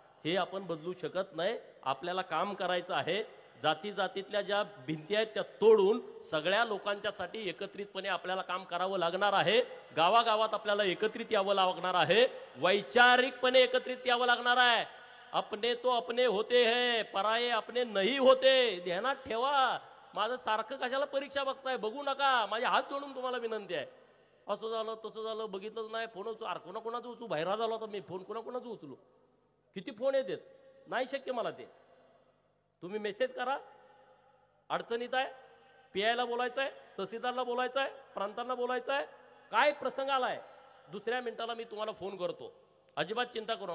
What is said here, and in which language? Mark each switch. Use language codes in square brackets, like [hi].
[mr] हे आपण बदलू शकत नाही. आपल्याला काम करायचं आहे. जाती जातीतल्या ज्या भिंती आहेत त्या तोडून सगळ्या लोकांच्यासाठी एकत्रितपणे आपल्याला काम करावं लागणार आहे. गावागावात आपल्याला एकत्रित यावं लागणार आहे, वैचारिकपणे एकत्रित यावं लागणार आहे. [hi] अपने तो अपने होते हैं, पराये अपने नहीं होते. [mr] ध्यानात ठेवा. माझं सारखं कशाला परीक्षा बघताय? बघू नका. माझे हात जोडून तुम्हाला विनंती आहे. असं झालं तसं झालं बघितलंच नाही, फोन कोणाकोणाचं उचलू, बाहेर झाला होता मी, फोन कोणाकोणाचं उचलू, किती फोन येतात, नाही शक्य मला ते. तुम्ही मेसेज करा, अडचणीत आहे, PIला बोलायचं आहे, तहसीलदारला बोलायचं आहे, प्रांतांना बोलायचं आहे, काय प्रसंग आलाय, दुसऱ्या मिनिटाला मी तुम्हाला फोन करतो. अजिबात चिंता करू.